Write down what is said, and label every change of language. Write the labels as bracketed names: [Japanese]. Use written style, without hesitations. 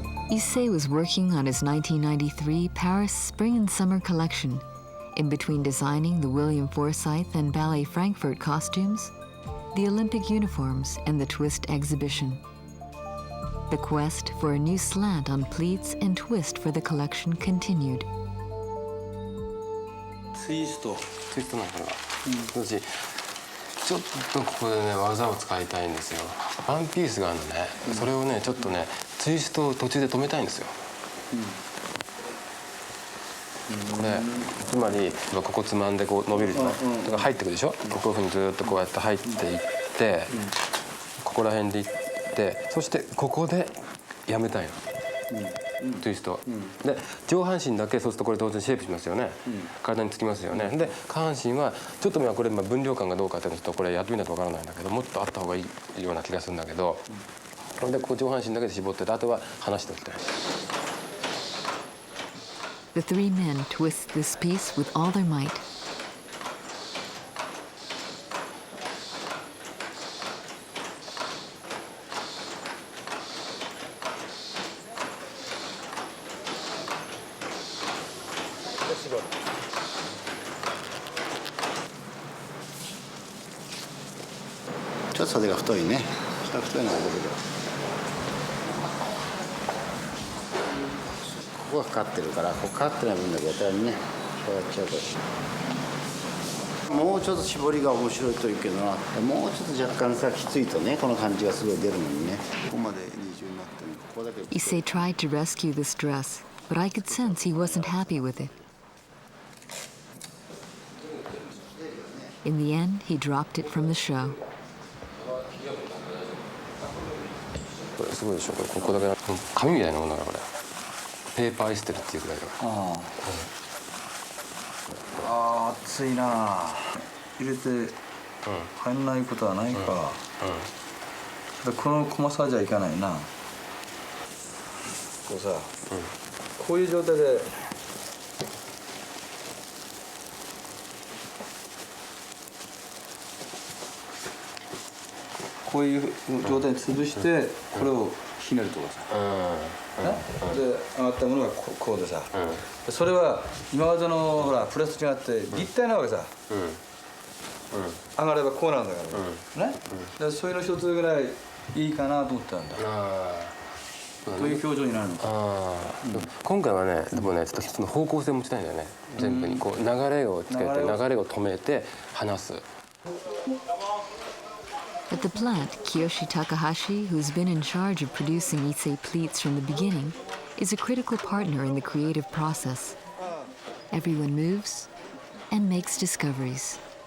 [English] Issey was working on his 1993 Paris Spring and Summer collection, in between designing the William Forsythe and Ballet Frankfurt costumes, the Olympic uniforms, and the twist exhibition. The quest for a new slant on pleats and twist for the collection continued. [Japanese] ツイストなんこれは、私ちょっとここでね技を使いたいんですよ。ワンピースがあるのね、それをねちょっとねツイストを途中で止めたいんですよ。でつまりここつまんでこう伸びるじゃない、だから入ってくるでしょ。こういうふうにずっとこうやって入っていって、ここら辺でいって、そしてここでやめたいの。ツイスト、で上半身だけそうするとこれ当然シェイプしますよね、体につきますよね。で下半身はちょっとこれ分量感がどうかっていうとこれやってみないとわからないんだけど、もっとあった方がいいような気がするんだけど、でここ上半身だけで絞ってて、あとは離しておいて。 [English] The three men twist this piece with all their might. [Japanese] ちょっと袖が太いね。太いのが出てくる。ここがかかってるから、ここかかってない分だけやったらね、こうやっちゃうと。もうちょっと絞りが面白いというけどな、もうちょっと若干さきついとね、この感じがすごい出るのにね。ここまで二重になってる。ここだけ。 [English] Issey tried to rescue this dress, but I could sense he wasn't happy with it. In the end, he dropped it from the show. [Japanese] これすごいでしょ。ここだけ紙みたいなものだからこれ。ペーパーエステルっていうぐらいだから。ああ、熱いな。入れて入んないことはないか。この細さじゃいかないな。こうさ、こういう状態でこういう状態に潰してこれをひねるとかさ、で上がったものがこうでさ、それは今までのほらプレスと違って立体なわけさ、上がればこうなんだからね、でそういうの一つぐらいいいかなと思ったんだ。どういう表情になるのか。今回はね、でもね、ちょっと一つの方向性を持ちたいんだよね。全部にこう流れをつけて、流れを止めて離す。 [English] At the plant, Kiyoshi Takahashi, who's been in charge of producing Issey pleats from the beginning, is a critical partner in the creative process. Everyone moves and makes discoveries.